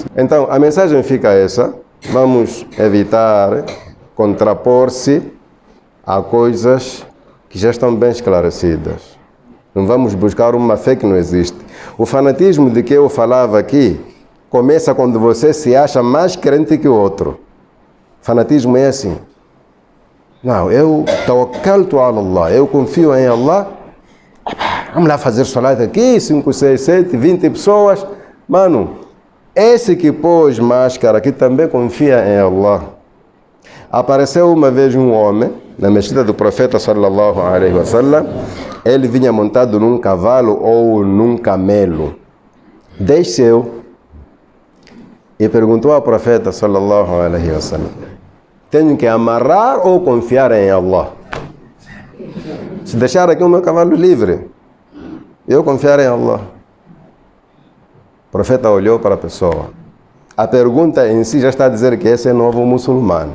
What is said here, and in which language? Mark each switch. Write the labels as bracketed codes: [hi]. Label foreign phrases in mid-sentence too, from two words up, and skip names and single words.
[pt] Então, a mensagem fica essa: vamos evitar contrapor-se a coisas que já estão bem esclarecidas. Não vamos buscar uma fé que não existe. O fanatismo de que eu falava aqui começa quando você se acha mais crente que o outro. Fanatismo é assim. Não, eu [ar] توكلت على الله, [pt] eu confio em Allah. Vamos lá fazer salat aqui, 5, 6, 7, 20 pessoas. Mano, esse que pôs máscara aqui também confia em Allah. Apareceu uma vez um homem na mesquita do profeta [ar] صلى الله عليه وسلم. [pt] Ele vinha montado num cavalo ou num camelo. Desceu e perguntou ao profeta [ar] صلى الله عليه وسلم: [pt] tenho que amarrar ou confiar em Allah? Se deixar aqui o meu cavalo livre, eu confiar em Allah. O profeta olhou para a pessoa. A pergunta em si já está a dizer que esse é novo muçulmano.